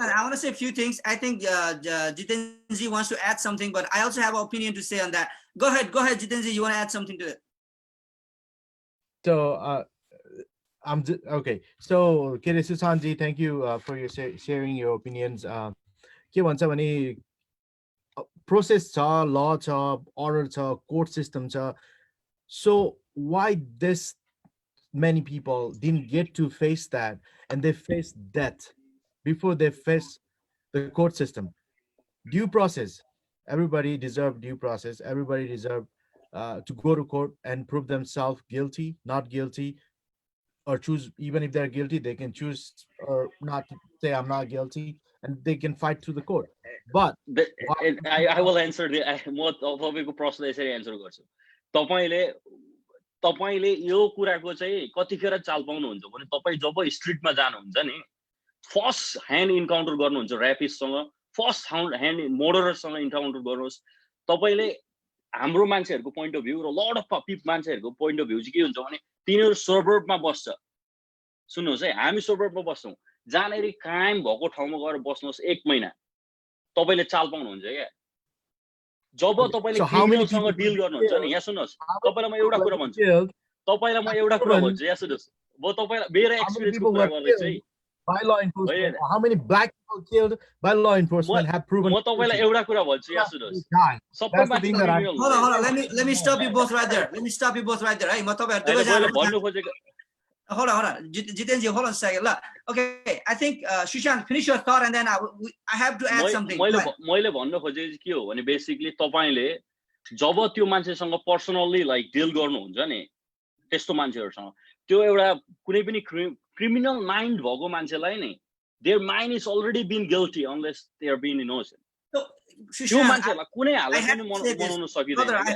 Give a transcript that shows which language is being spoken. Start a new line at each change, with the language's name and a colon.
English: I want to say a few things. I think Jitenji wants to add something, but I also have an opinion to say on that. Go ahead, Jitenji. You want to add something to it? So okay. So Kere Susanji, thank you for your sharing your opinions.
Nepali: के भन्छ भने process छ, law छ, order छ, court system छ.
English: So why this many people didn't get to face that, and they face death before they face the court system? Due process. Everybody deserve due process. Everybody deserve to go to court and prove themselves guilty, not guilty, or choose. Even if they're guilty, they can choose or not to say I'm not guilty, and they can fight through the court. But I will answer the
Nepali: म तपाईको प्रश्न यसरी answer गर्छु तपाईले यो कुराको चाहिँ कतिखेर चाल पाउनुहुन्छ भने तपाई जब स्ट्रिटमा जानुहुन्छ नि फर्स्ट ह्यान्ड इन्काउन्टर गर्नुहुन्छ र्यापिस्टसँग फर्स्ट ह्यान्ड मर्डररसँग इन्काउन्टर गर्नुहोस् तपाईले हाम्रो मान्छेहरुको पोइन्ट अफ भ्यू र lot of मान्छेहरुको point of view चाहिँ के हुन्छ भने तिनीहरु सर्बर्बमा बस्छ सुन्नुहोस् है हामी सर्बर्बमा बस्छौं जहाँनेरि क्राइम भएको ठाउँमा गएर बस्नुहोस् 1 महिना तपाईले चाल पाउनुहुन्छ क्या जब तपाईले क्रिमिनलसँग डिल गर्नुहुन्छ नि यहाँ सुन्नुहोस् तपाईलाई म एउटा कुरा भन्छु तपाईलाई म एउटा कुरा भन्छु यहाँ सुन्नुहोस् म तपाईलाई मेरो एक्सपिरियन्सको कुरा गर्दैछु है
English: by law enforcement. How many black people killed by law enforcement have proven?
Nepali: म तपाईलाई एउटा कुरा भन्छु यहाँ सुन्नुहोस् सबै मान्छे
English: hold on let me stop you both right there.
Nepali: है म तपाईहरु दुवै जना भन्नु खोजेको
English: hold on Jitenji, hold on a second. Okay, I think Sushant, finish your thought and then I have to add something.
Nepali: मैले भन्न खोजेको के हो भने बेसिकली तपाईले जब त्यो मान्छेसँग पर्सनली लाइक डिल गर्नुहुन्छ नि त्यस्तो मान्छेहरुसँग त्यो एउटा कुनै पनि क्रिमिनल माइन्ड भएको मान्छेलाई नि
English: their mind is already been guilty unless they are been innocent
Nepali: त्यो मान्छेलाई कुनै हालतमा बनाउन सकिदैन